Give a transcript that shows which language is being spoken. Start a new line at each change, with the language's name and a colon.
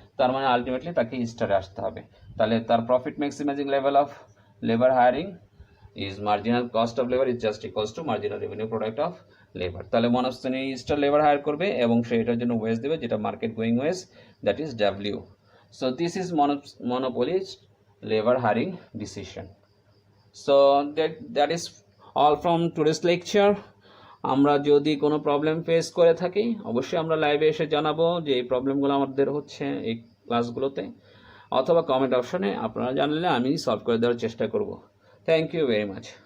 Bangla: তার মানে আলটিমেটলি তাকে স্টারে আসতে হবে। তাহলে তার
English: Profit maximising level of labour hiring is marginal cost of labour is just equals to marginal revenue product of labour.
Bangla: তাহলে মনোপলি স্টার লেবার হায়ার করবে এবং সে এটার জন্য ওয়েজ দেবে, যেটা market going wedge,
English: That is W. So this is monopoly labor hiring decision. So that is all from today's lecture.
Bangla: আমরা যদি কোনো প্রবলেম ফেস করে থাকি অবশ্যই আমরা লাইভে এসে জানাবো যে এই প্রবলেমগুলো আমাদের হচ্ছে এই ক্লাসগুলোতে, অথবা কমেন্ট অপশনে আপনারা জানলে আমি সলভ করে দেওয়ার চেষ্টা করব।
English: Thank you very much.